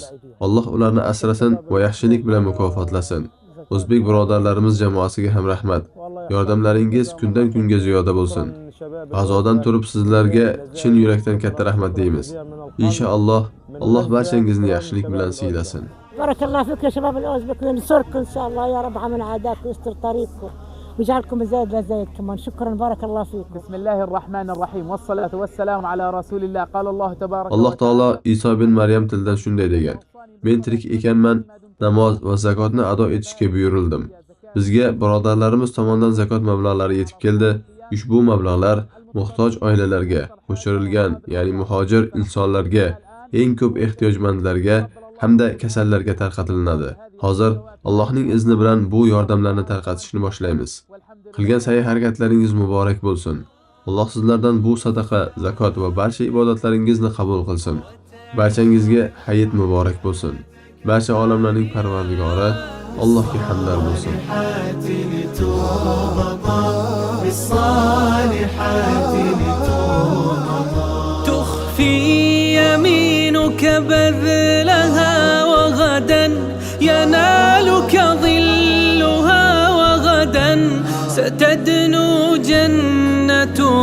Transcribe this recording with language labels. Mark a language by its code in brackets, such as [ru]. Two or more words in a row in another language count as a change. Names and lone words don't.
[uz] Alloh ularni asrasin va yaxshilik bilan mukofotlasin. O'zbek birodarlarimiz jamoasiga ham rahmat. Yordamlaringiz kundan kunga ziyoda bo'lsin. G'azodan turib sizlarga chin yurakdan katta rahmat deymiz. Inshaalloh Alloh barchangizni yaxshilik bilan siylasin. [ar] بارك الله فيك يا شباب الأوزبك وننصركم إن شاء الله يا رب عمل عداك ويستر طريقكم ويجعلكم زايد لزايد كمان. شكرا بارك الله فيكم. بسم الله الرحمن الرحيم والصلاة والسلام على رسول الله. قال الله تبارك [uz] Alloh taolo Iso bin Maryam tilidan shunday degan: Men tirik ekanman, namoz va zakotni ado etishga buyurildim. Bizga birodarlarimiz tomonidan zakot mablag'lari yetib keldi. Ushbu mablag'lar muhtoj oilalarga, ko'chirilgan, ya'ni muhojir insonlarga, eng ko'p ehtiyojmandlarga hamda kasallarga tarqatilinadi. Hozir Allohning izni bilan bu yordamlarni tarqatishni boshlaymiz. Qilgan sa'y-harakatlaringiz muborak bo'lsin. Alloh sizlardan bu sadaqa, zakot va barcha ibodatlaringizni qabul qilsin. Barchangizga hayit muborak bo'lsin. Barcha olamlarning Parvardigori Allohga hamdlar bo'lsin. [ar] تخفي يمينك بذلها وغدا ينالك ظلها وغدا ستدنو جنة